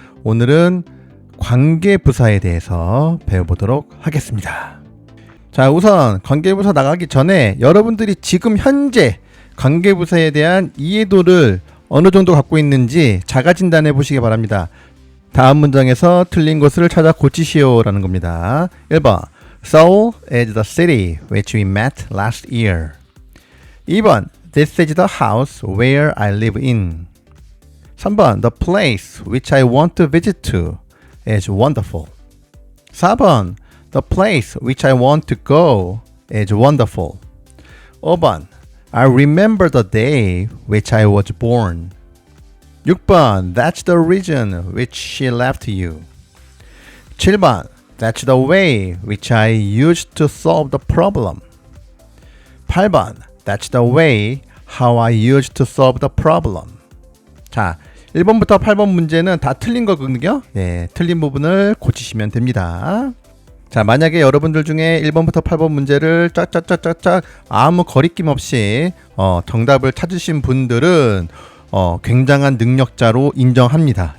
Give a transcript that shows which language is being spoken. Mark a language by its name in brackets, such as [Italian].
[Korean] 오늘은 관계부사에 대해서 배워보도록 하겠습니다. 자, 우선 관계부사 나가기 전에 여러분들이 지금 현재 관계부사에 대한 이해도를 어느 정도 갖고 있는지 자가진단해 보시기 바랍니다. 다음 문장에서 틀린 것을 찾아 고치시오 라는 겁니다. [English] 1번 Seoul is the city which we met last year. 2번 This is the house where I live in. 3번 The place which I want to visit to is wonderful. 4번 The place which I want to go is wonderful. 5번 I remember the day which I was born. 6번 That's the reason which she left you. 7번 That's the way which I used to solve the problem. 8번 That's the way how I used to solve the problem. [Korean] 자, 1번부터 8번 문제는 다 틀린 거거든요. 예, 틀린 부분을 고치시면 됩니다. 자, 만약에 여러분들 중에 1번부터 8번 문제를 쫙쫙쫙쫙 아무 거리낌 없이 정답을 찾으신 분들은 굉장한 능력자로 인정합니다.